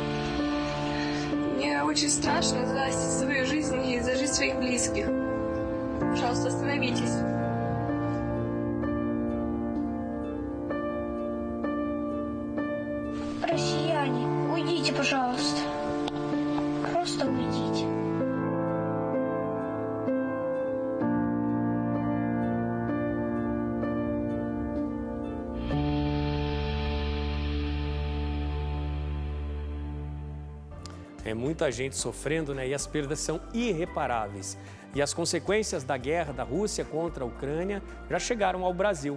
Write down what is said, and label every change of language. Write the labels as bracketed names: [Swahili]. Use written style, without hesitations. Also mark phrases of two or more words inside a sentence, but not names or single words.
[Russian] Мне очень страшно за свою жизнь и за жизнь своих близких. Пожалуйста, остановитесь. Россияне, уйдите, пожалуйста. Просто уйдите. [Portuguese] É muita gente sofrendo, né? E as perdas são irreparáveis. E as consequências da guerra da Rússia contra a Ucrânia já chegaram ao Brasil.